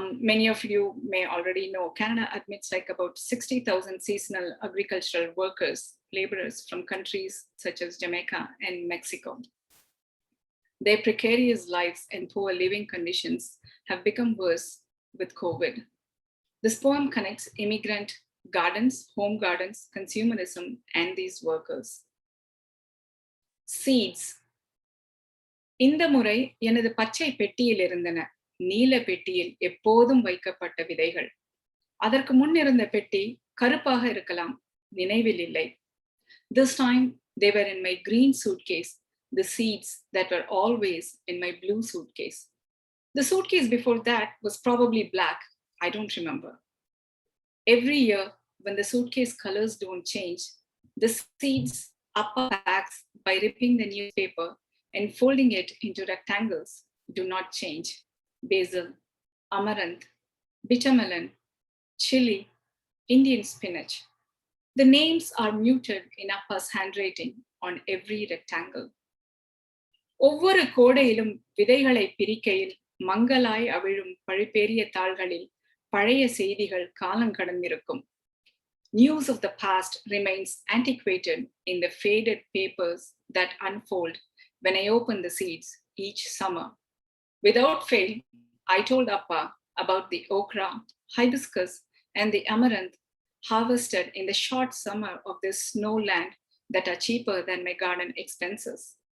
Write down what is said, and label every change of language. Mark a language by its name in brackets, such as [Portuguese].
[English] Many of you may already know Canada admits like about 60,000 seasonal agricultural workers, laborers from countries such as Jamaica and Mexico. Their precarious lives and poor living conditions have become worse with COVID. This poem connects immigrant gardens, home gardens, consumerism, and these workers. Seeds. [Tamil] இந்த முறை எனது பச்சை பெட்டியில் இருந்தன நீல பெட்டியில் எப்போதும் வைக்கப்பட்ட விதைகள். அதற்கு முன் இருந்த பெட்டி கருப்பாக இருக்கலாம், நினைவில் இல்லை. [English] This time they were in my green suitcase, the seeds that were always in my blue suitcase. The suitcase before that was probably black, I don't remember. Every year, when the suitcase colors don't change, the seeds upper packs by ripping the newspaper and folding it into rectangles do not change. Basil, amaranth, bitter melon, chili, Indian spinach. The names are muted in Appa's handwriting on every rectangle. [Tamil] ஒவ்வொரு கோடையிலும் விதைகளை பிரிக்கையில் மங்கலாய் அவிழும் பழிப்பேறிய தாள்களில் பழைய செய்திகள் காலம் கடந்திருக்கும். [English] News of the past remains antiquated in the faded papers that unfold when I open the seeds each summer. Without fail, I told Appa about the okra, hibiscus, and the amaranth harvested in the short summer of this snowland that are cheaper than my garden expenses.